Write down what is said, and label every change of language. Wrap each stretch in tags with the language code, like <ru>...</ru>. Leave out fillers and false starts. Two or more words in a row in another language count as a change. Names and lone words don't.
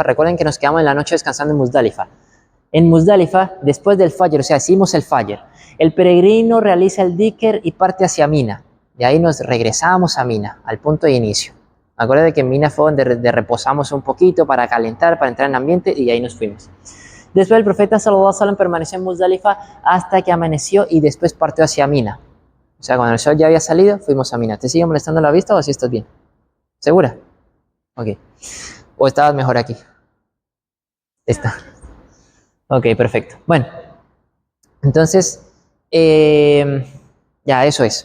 <es>Recuerden que nos quedamos en la noche descansando en Muzdalifa. En Muzdalifa, después del Fajr, o sea, hicimos el Fajr, el peregrino realiza el dhikr y parte hacia Mina. De ahí nos regresamos a Mina, al punto de inicio. Acuérdense que en Mina fue donde reposamos un poquito para calentar, para entrar en ambiente y ahí nos fuimos. Después el profeta</es> <ar>صلى الله عليه وسلم</ar> <es>permaneció en Muzdalifa hasta que amaneció y después partió hacia Mina. O sea, cuando el sol ya había salido, fuimos a Mina. ¿Te sigue molestando la vista o así estás bien? ¿Segura? Ok. ¿O estabas mejor aquí? Está. Ok, perfecto. Bueno, entonces, ya eso es.</es>